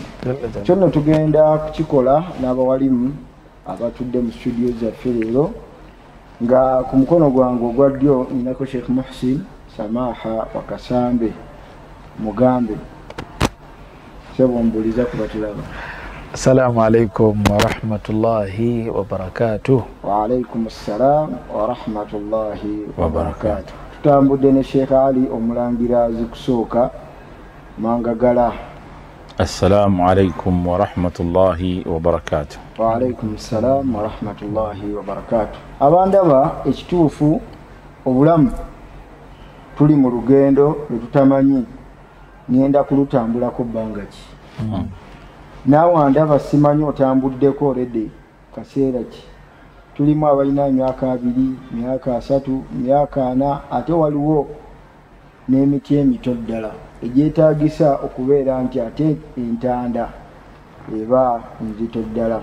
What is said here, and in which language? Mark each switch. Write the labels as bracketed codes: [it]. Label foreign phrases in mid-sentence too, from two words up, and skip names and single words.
[lg] Kyo nno tugenda kukikola n'abawalimu abatudde mu studio zaffe leero, nga ku mukono gwange ogwa ddyo ninako Sheikh Muhsin Samaha Wakasambe mugambe. Sebo mbuliza kubatulaba. [ar] السلام عليكم ورحمة الله وبركاته. وعليكم السلام ورحمة الله وبركاته. [lg] Tutambudde ne Sheikh Ali omulangira zikusooka Mangagala. [ar] السلام عليكم ورحمة الله وبركاته. وعليكم السلام ورحمة الله وبركاته. [lg] Abandaba ekituufu obulamu tuli mu lugendo lwetutamanyi ngenda kulutambulako bbanga ki. Naawe ndaba simanyi otambuddeko already kaseera ki. Tulimu abalina emyaka 2, myaka 3, myaka 4, ate waliwo n'emiti emito ddala egyetaagisa okubeera nti ate entanda eba nzito ddala.